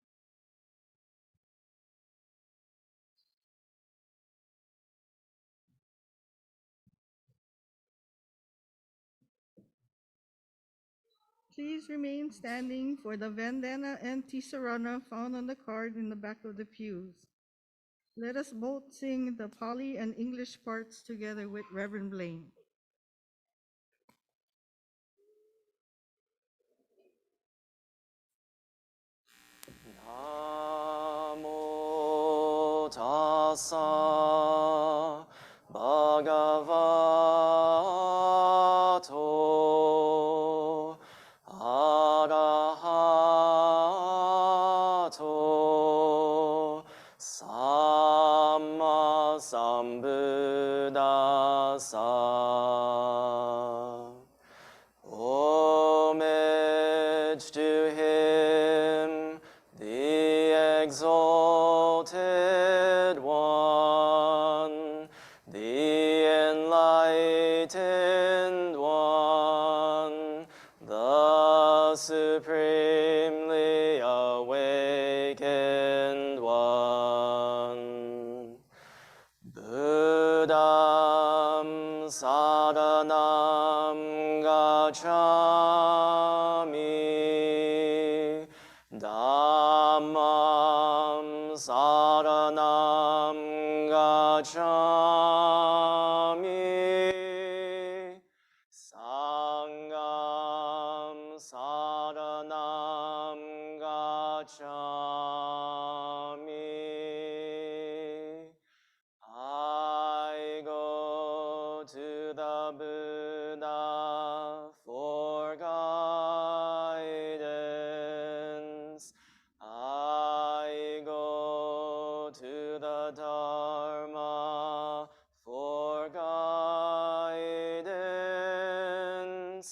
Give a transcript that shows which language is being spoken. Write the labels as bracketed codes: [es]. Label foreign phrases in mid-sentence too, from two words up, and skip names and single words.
[en] Please remain standing for the Vandana Ti-Sarana found on the card in the back of the pews. Let us both sing the Pali and English parts together with Reverend Blayne. [pi] Namo tassa bhagavato arahato samma sambuddhassa. [en] Homage to him, the exalted one, the enlightened one, the supremely awakened one. [pi] Buddham saranam gacchami, Dhammam saranam gacchami, Sangham saranam gacchami. [en] I go to the Buddha for guidance. I go to the Dharma for guidance.